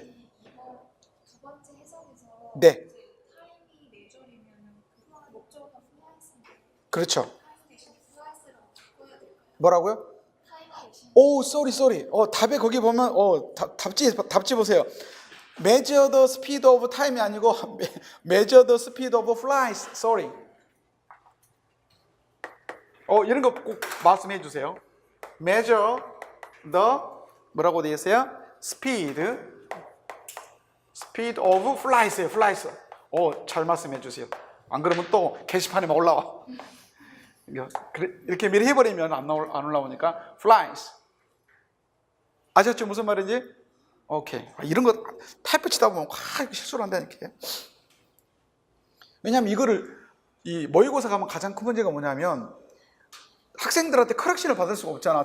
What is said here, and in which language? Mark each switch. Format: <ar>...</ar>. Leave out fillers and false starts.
<ko>두 번째 해석에서 네. 타임이 내절이면 그 목적어가 플라이스인데 그렇죠. 타임 대신 플라이스라고 바꿔야 될까요? 뭐라고요? 타임 대신 오, 쏘리. 답에 거기 보면 답지 보세요.</ko> <en>measure the speed of time이 아니고 measure the speed of flies. sorry.</en> <ko>이런 거 꼭 말씀해 주세요.</ko> <en>measure the</en> <ko>뭐라고 되어 있어요?</ko> <en>speed of flies예요.</en> <ko>flies. 잘 말씀해 주세요. 안 그러면 또 게시판에만 올라와. 이렇게 미리 해버리면 안 올라오니까 flies. 아셨죠? 무슨 말인지? 오케이. 이런 거 타이프 치다 보면 실수를 한다니까. 왜냐하면 이거를 이 모의고사 가면 가장 큰 문제가 뭐냐면 학생들한테 커렉션을 받을 수가 없잖아.</ko>